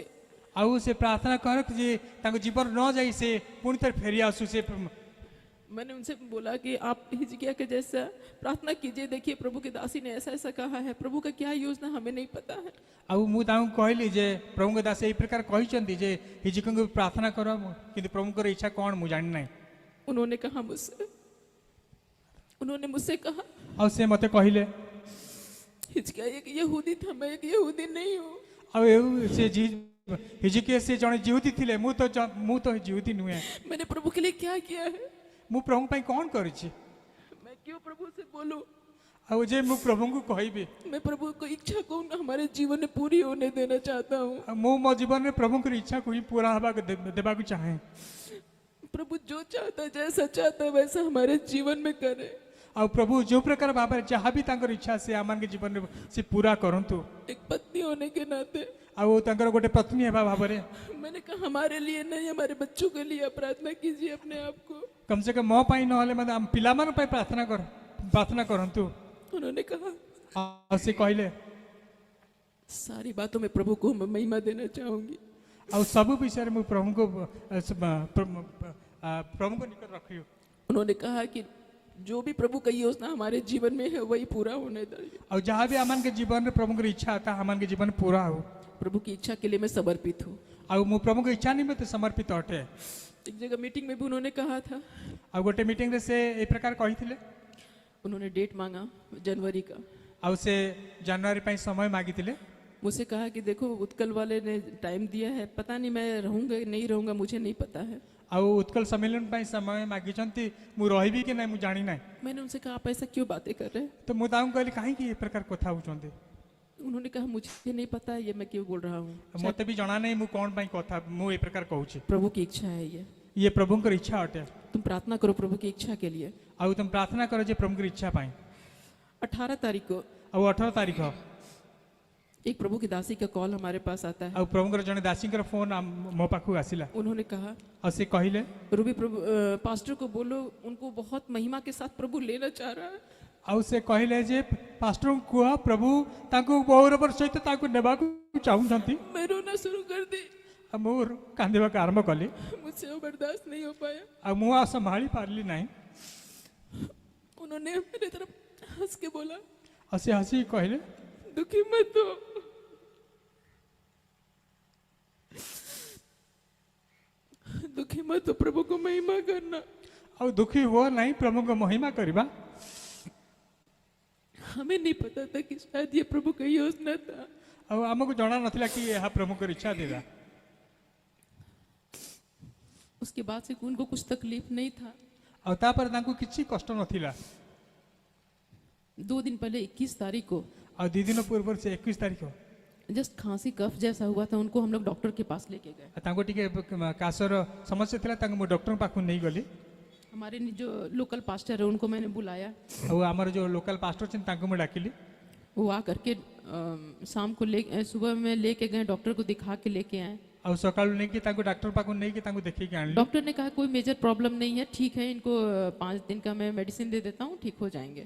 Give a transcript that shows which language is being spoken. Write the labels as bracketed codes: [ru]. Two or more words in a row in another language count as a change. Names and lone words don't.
[or] ଆଉ ସେ ପ୍ରାର୍ଥନା କର ଯେ ତାଙ୍କ ଜୀବନ ନ ଯାଇ ସେ ପୁଣି ଥରେ ଫେରି ଆସୁ। ସେ [hi] मैंने उनसे बोला कि आप हिजकिया के जैसा प्रार्थना कीजिए, देखिए प्रभु के दासी ने ऐसा ऐसा कहा है, प्रभु का क्या योजना हमें नहीं पता है। [or] ଆଉ ମୁଁ ତାଙ୍କୁ କହିଲି ଯେ ପ୍ରଭୁଙ୍କ ଦାସ ଏଇ ପ୍ରକାର କହିଛନ୍ତି ଯେ ହିଜିକିୟଙ୍କୁ ପ୍ରାର୍ଥନା କର, କିନ୍ତୁ ପ୍ରଭୁଙ୍କର ଇଚ୍ଛା କ'ଣ ମୁଁ ଜାଣିନାହିଁ। [hi] उन्होंने मुझसे कहा, [or] ଆଉ ସେ ମୋତେ କହିଲେ, [hi] हिजकिया एक यहूदी था, मैं एक यहूदी नहीं हूँ। [or] ଆଉ ସେ ହିଜିକିୟ ସେ ଜଣେ ଜିହୁଦୀ ଥିଲେ, ମୁଁ ତ ଜିହୁଦୀ ନୁହେଁ। [hi] मैंने प्रभु के लिए क्या किया है? [or] ମୁଁ ପ୍ରଭୁଙ୍କ ପାଇଁ କ'ଣ କରିଛି? [hi] मैं क्यों प्रभु से बोलूं? [or] ଆଉ ଯେ ମୁଁ ପ୍ରଭୁଙ୍କୁ କହିବି? [hi] मैं प्रभु को इच्छा को हमारे जीवन में पूरी होने देना चाहता हूँ। [or] ମୁଁ ମୋ ଜୀବନରେ ପ୍ରଭୁଙ୍କର ଇଚ୍ଛାକୁ ହିଁ ପୁରା ଦେବାକୁ ଚାହେଁ। [hi] प्रभु जो चाहता है, जैसा चाहता है वैसा हमारे जीवन में करे। [or] ଆଉ ପ୍ରଭୁ ଯେଉଁ ପ୍ରକାର ଭାବରେ ଯାହା ବି ତାଙ୍କର ଇଚ୍ଛା ସେ ଆମମାନଙ୍କ ଜୀବନରେ ସେ ପୁରା କରନ୍ତୁ। [hi] एक पत्नी होने के नाते [or] ଆଉ ତାଙ୍କର ଗୋଟେ ପତ୍ନୀ ହେବା ଭାବରେ [hi] मैंने कहा, हमारे लिए नहीं, हमारे बच्चों के लिए प्रार्थना कीजिए अपने आप को। कम से कम [or] ମୋ ପାଇଁ ନହେଲେ ମଧ୍ୟ ଆମ ପିଲାମାନଙ୍କ ପାଇଁ ପ୍ରାର୍ଥନା କରନ୍ତୁ। [hi] उन्होंने कहा, [or] ଆଉ ସେ କହିଲେ [hi] सारी बातों में प्रभु को मैं महिमा देना चाहूंगी। [or] ଆଉ ସବୁ ବିଷୟରେ ମୁଁ ପ୍ରଭୁଙ୍କୁ ପ୍ରଭୁଙ୍କ ନିକଟ ରଖିବି। [hi] उन्होंने कहा कि जो भी प्रभु का योजना हमारे जीवन में है वही पूरा होने दीजिए। [or] ଆଉ ଯାହା ବି ଆମମାନଙ୍କ ଜୀବନରେ ପ୍ରଭୁଙ୍କର ଇଚ୍ଛା ତାହା ଆମମାନଙ୍କ ଜୀବନ ପୁରା ହଉ। [hi] प्रभु की इच्छा के लिए मैं समर्पित हूँ। [or] ଆଉ ମୁଁ ପ୍ରଭୁଙ୍କ ଇଚ୍ଛା ନିମନ୍ତେ ସମର୍ପିତ ଅଟେ। [hi] एक जगह मीटिंग में भी उन्होंने कहा था, [or] ଆଉ ଗୋଟେ ମିଟିଂରେ ସେ ଏ ପ୍ରକାର କହିଥିଲେ। [hi] उन्होंने डेट मांगा जनवरी का। [or] ଆଉ ସେ ଜାନୁଆରୀ ପାଇଁ ସମୟ ମାଗିଥିଲେ। [hi] मुझसे कहा कि देखो उत्कल वाले ने टाइम दिया है, पता नहीं मैं रहूंगा नहीं रहूंगा, मुझे नहीं पता है। [or] ଆଉ ଉତ୍କଳ ସମ୍ମିଳନ ପାଇଁ ସମୟ ମାଗିଛନ୍ତି, ମୁଁ ରହିବି କି ନାହିଁ ମୁଁ ଜାଣି ନାହିଁ। [hi] मैंने उनसे कहा आप ऐसा क्यों बातें कर रहे हैं? [or] ତ ମୁଁ ତାଙ୍କୁ କହିଲି କାହିଁକି ଏ ପ୍ରକାର କଥା ହଉଛନ୍ତି। [hi] उन्होंने कहा मुझे नहीं पता ये मैं क्यों बोल रहा हूँ, [or] ମତେ ବି ଜଣା ନାହିଁ ମୁଁ କଣ ପାଇଁ କଥା ମୁଁ ଏ ପ୍ରକାର କହୁଛି। [hi] प्रभु की इच्छा है ये। [or] ଇଏ ପ୍ରଭୁଙ୍କର ଇଚ୍ଛା ଅଟେ। [hi] तुम प्रार्थना करो प्रभु की इच्छा के लिए। [or] ଆଉ ତମେ ପ୍ରାର୍ଥନା କର ଯେ ପ୍ରଭୁଙ୍କର ଇଚ୍ଛା ପାଇଁ। [hi] 18 तारीख को [or] ଆଉ 18 ତାରିଖ [hi] एक प्रभु की दासी का कॉल हमारे पास आता है। [or] ଆଉ ପ୍ରଭୁଙ୍କର ଜଣେ ଦାସୀଙ୍କର ଫୋନ୍ ମୋ ପାଖକୁ ଆସିଲା। [hi] उन्होंने कहा [or] ଆଉ ସେ କହିଲେ [hi] रूबी प्रभु पास्टर को बोलो उनको बहुत महिमा के साथ प्रभु लेना चाह रहा है। [or] ଆଉ ସେ କହିଲେ ଯେ ପାଷ୍ଟରଙ୍କୁ କୁହ ପ୍ରଭୁ ତାଙ୍କୁ ଗୌରବର ସହିତ ତାଙ୍କୁ ନେବାକୁ ଚାହୁଁଛନ୍ତି। [hi] मैं रोना शुरू कर दी, [or] ଆଉ ମୁଁ କାନ୍ଦିବାକୁ ଆରମ୍ଭ କଲି। [hi] मुझसे वो बर्दाश्त नहीं हो पाया। [or] ଆଉ ମୁଁ ଆଉ ସମ୍ଭାଳି ପାରିଲି ନାହିଁ। [hi] उन्होंने मेरे तरफ हंस के बोला [or] ଆଉ ସେ ହସିକି କହିଲେ [hi] दुखी मत हो, दुखी मत हो, प्रभु को महिमा करना। [or] ଆଉ ଦୁଃଖୀ ହୁଅ ନାହିଁ, ପ୍ରଭୁଙ୍କ ମହିମା କରିବା। [hi] हमें नहीं पता था कि शायद ये प्रभु का योजना था। [or] ଆଉ ଆମକୁ ଜଣା ନଥିଲା କି ଏହା ପ୍ରଭୁଙ୍କର ଇଚ୍ଛା ଥିଲା। [hi] उसके बाद से उनको कुछ तकलीफ नहीं था। [or] ଆଉ ତାପରେ ତାଙ୍କୁ କିଛି କଷ୍ଟ ନଥିଲା। [hi] 2 दिन पहले 21 तारीख को [or] ଆଉ 2 ଦିନ ପୂର୍ବରୁ ସେ 21 ତାରିଖ [hi] जस्ट खांसी कफ जैसा हुआ था, उनको हम लोग डॉक्टर के पास लेके गए। [or] ତାଙ୍କୁ ଟିକେ କାଶର ସମସ୍ୟା ଥିଲା, ତାଙ୍କୁ ମୁଁ ଡକ୍ଟରଙ୍କ ପାଖକୁ ନେଇଗଲି। [hi] हमारे जो लोकल पास्टर है उनको मैंने बुलाया। [or] ଆଉ ଆମର ଯୋଉ ଲୋକାଲ ପାଷ୍ଟର ଅଛନ୍ତି ତାଙ୍କୁ ମୁଁ ଡାକିଲି। [hi] वो आ करके शाम को सुबह में लेके गए, डॉक्टर को दिखा के लेके आए। [or] ଆଉ ସକାଳୁ ନେଇକି ତାଙ୍କୁ ଡାକ୍ତର ପାଖକୁ ନେଇକି ତାଙ୍କୁ ଦେଖେଇକି ଆଣିଲି। [hi] डॉक्टर ने कहा कोई [en] major problem [hi] नहीं है, ठीक है, इनको 5 दिन का मैं मेडिसिन दे देता हूँ, ठीक हो जाएंगे।